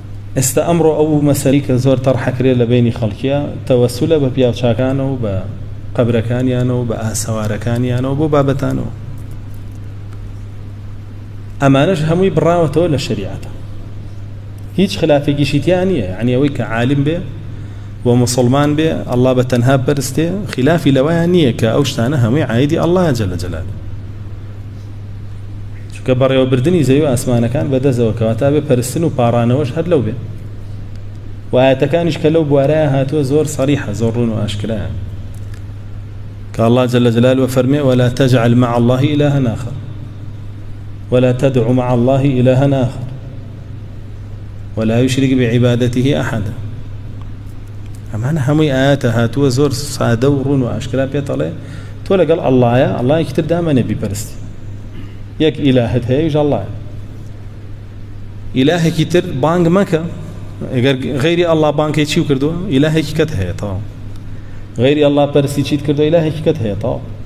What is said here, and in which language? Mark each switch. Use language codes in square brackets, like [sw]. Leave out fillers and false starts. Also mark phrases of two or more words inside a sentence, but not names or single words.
[ckb] ئێستا ئەمڕۆ ئەو مەسەلەی کە زۆر تەڕحەکرێت لە بینی خەڵکیە تەوەسولە بە پیاوچاکانەوە و بە قەبرەکانیانەوە بە ئاسەوارەکانیانەوە بۆ بابەتانەوە ئەمانەش هەمووی بڕاوەتەوە لە شەریعەتە هیچ خلافێکیشی تیان نییە یعنی ئەوەی کە عالم بێ و مسلمان بێ ئەڵڵا بە تەنها بەرستێ خلافی لەوایان نییە کە ئەو شتانە هەمووی عایدی ئەڵڵایە [ar] جەلە جەلاله [ckb] چونکە بەڕێوەبردنی زەوی و ئاسمانەکان بەدەستەوە کەواتە بێ پەرستن و پاڕانەوەش هەر لەو بێ و ئاەتەکانیش کە لەو بوارەیە هاتووە زۆر سەریحە زۆر ڕوون و ئاشکرایە کە ئەڵڵا [ar] جەلە جەلاله [ckb] فەرمێ [ar] ولا تجعل مع الله إلها آخر ولا تدع مع الله إلها آخر ولا يشرك بعبادته أحدا [ckb] ئەمانە هەمووی ئاەتە هاتووە زۆر سادە و ڕوون و ئاشکرا پێتەڵێ تۆ لەگەڵ ئەڵڵایە ئەڵڵایەکی تر دامەنێ بیپەرستی یەک ئیلاهت هەیە ویش ئەڵڵایە ئیلاهێکی تر بانگ مەکە ئەگەر غەیری ئەڵڵا بانگی چی کردووە ئیلاهێکی کەت هەیە تەواو غەیری ئەڵڵا پەرستی چیت کردووە ئیلاهێکی کەت هەیە تەواو